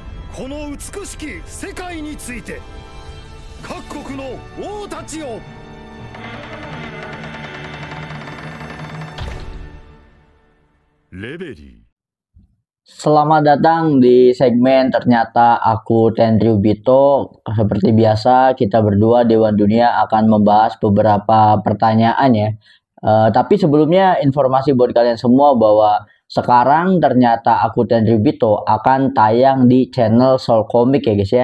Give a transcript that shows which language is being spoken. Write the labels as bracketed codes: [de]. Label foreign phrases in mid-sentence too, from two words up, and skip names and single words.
[ja] この美しき世界について各国の王たちよ。レベリー。 [id] Selamat datang di segmen Ternyata Aku Tendriu Bito. Seperti biasa kita berdua Dewan Dunia akan membahas beberapa pertanyaan ya. Tapi sebelumnya informasi buat kalian semua bahwa sekarang Ternyata Aku Tendriu Bito akan tayang di channel Soul Comic ya guys ya.